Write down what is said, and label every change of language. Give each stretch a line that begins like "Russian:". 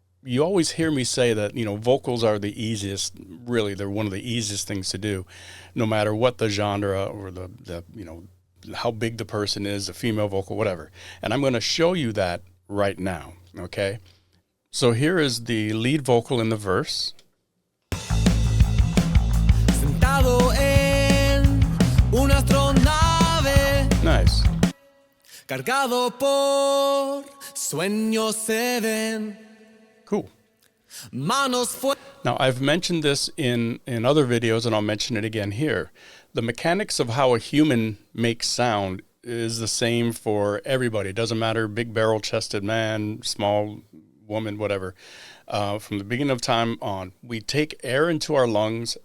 English: You always hear me say that, you know, vocals are the easiest. Really, they're one of the easiest things to do, no matter what the genre or the you know, how big the person is, a female vocal, whatever. And I'm going to show you that right now. Okay. So here is the lead vocal in the verse.
Spanish: Sentado en una astronave.
English: Nice.
Spanish: Cargado por sueños se ven.
English: Cool. Now, I've mentioned this in other videos, and I'll mention it again here. The mechanics of how a human makes sound is the same for everybody. It doesn't matter, big barrel-chested man, small woman, whatever. From the beginning of time on, we take air into our lungs.